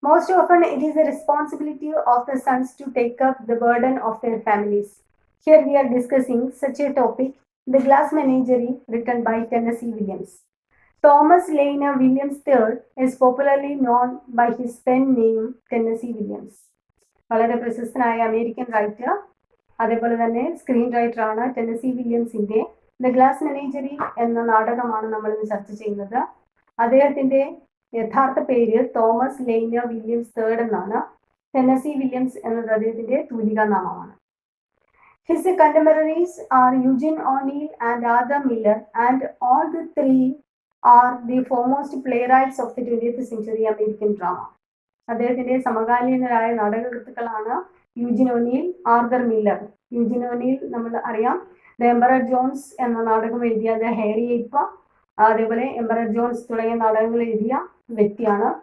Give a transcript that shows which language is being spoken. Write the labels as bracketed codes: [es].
[en] Most often, it is the responsibility of the sons to take up the burden of their families. Here we are discussing such a topic, The Glass Menagerie, written by Tennessee Williams. Thomas Layner Williams III is popularly known by his pen name Tennessee Williams. [ml] വളരെ പ്രശസ്തനായ American writer, അതേപോലെ തന്നെ screen writer ആണ് Tennessee വില്യംസിന്റെ the glass മെനേജറി എന്ന നാടകമാണ് നമ്മൾ ഇന്ന് ചർച്ച ചെയ്യുന്നത്. അദ്ദേഹത്തിന്റെ യഥാർത്ഥ പേര് തോമസ് ലെയ്നർ വില്യംസ് III എന്നാണ്. ടെന്നസി വില്യംസ് എന്നത് അദ്ദേഹത്തിന്റെ തൂലികാ നാമമാണ്. [en] His contemporaries are Eugene O'Neill and Arthur Miller, and all the three are the foremost playwrights of the 20th century American drama. [ml] അദ്ദേഹത്തിന്റെ സമകാലീനരായ നാടകകൃത്തുക്കളാണ് യൂജിൻ ഒനീൽ, ആർതർ മില്ലർ. യൂജിൻ ഒനീൽ നമ്മൾ അറിയാം, the emperor John's എന്ന നാടകം എഴുതിയ the Harry ഏപ്പ, അതേപോലെ emperor John's തുടങ്ങിയ നാടകങ്ങൾ എഴുതിയ വ്യക്തിയാണ്.